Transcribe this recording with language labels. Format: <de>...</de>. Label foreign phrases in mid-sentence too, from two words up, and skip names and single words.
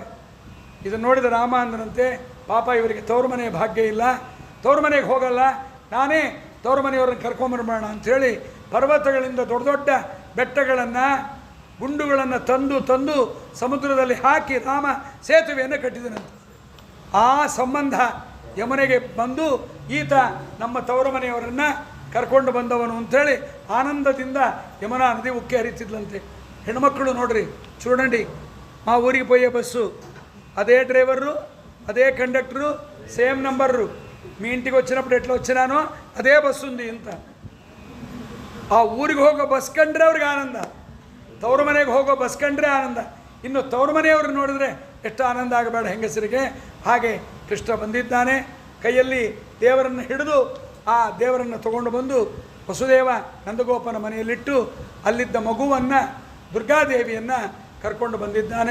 <kn>ಇದನ್ನು ನೋಡಿದ ರಾಮ ಅಂದರಂತೆ, ಪಾಪ ಇವರಿಗೆ ತವರು ಮನೆ ಭಾಗ್ಯ ಇಲ್ಲ, ತವರು ಮನೆಗೆ ಹೋಗಲ್ಲ, ನಾನೇ ತವರು ಮನೆಯವ್ರನ್ನ ಕರ್ಕೊಂಬರ್ಬೋಣ ಅಂಥೇಳಿ ಪರ್ವತಗಳಿಂದ ದೊಡ್ಡ ದೊಡ್ಡ ಬೆಟ್ಟಗಳನ್ನು ಗುಂಡುಗಳನ್ನು ತಂದು ಸಮುದ್ರದಲ್ಲಿ ಹಾಕಿ ರಾಮ ಸೇತುವೆಯನ್ನು ಕಟ್ಟಿದನಂತೆ. ಆ ಸಂಬಂಧ ಯಮುನೆಗೆ ಬಂದು ಈತ ನಮ್ಮ ತವರು ಮನೆಯವರನ್ನು ಕರ್ಕೊಂಡು ಬಂದವನು ಅಂಥೇಳಿ ಆನಂದದಿಂದ ಯಮುನಾ ನದಿ ಉಕ್ಕಿ ಹರಿತಿದ್ಲಂತೆ. ಹೆಣ್ಮಕ್ಕಳು ನೋಡ್ರಿ</kn> <te>చూడండి, మా ఊరికి పోయే బస్సు అదే డ్రైవరు అదే కండక్టరు</te> <en>same number.</en> <te>మీ ఇంటికి వచ్చినప్పుడు ఎట్లా వచ్చినానో అదే బస్సు ఉంది ఇంత.</te> <kn>ಆ ಊರಿಗೆ ಹೋಗೋ ಬಸ್ ಕಂಡ್ರೆ ಅವ್ರಿಗೆ ಆನಂದ, ತವರು ಮನೆಗೆ ಹೋಗೋ ಬಸ್ ಕಂಡ್ರೆ ಆನಂದ. ಇನ್ನು ತವರು ಮನೆಯವ್ರು ನೋಡಿದ್ರೆ ಎಷ್ಟು ಆನಂದ ಆಗಬೇಡ ಹೆಂಗಸರಿಗೆ. ಹಾಗೆ ಕೃಷ್ಣ ಬಂದಿದ್ದಾನೆ, ಕೈಯಲ್ಲಿ ದೇವರನ್ನು ಹಿಡಿದು ಆ ದೇವರನ್ನು ತಗೊಂಡು ಬಂದು ವಸುದೇವ ನಂದಗೋಪನ ಮನೆಯಲ್ಲಿಟ್ಟು ಅಲ್ಲಿದ್ದ ಮಗುವನ್ನು ದುರ್ಗಾದೇವಿಯನ್ನು ಕರ್ಕೊಂಡು ಬಂದಿದ್ದಾನೆ.</kn>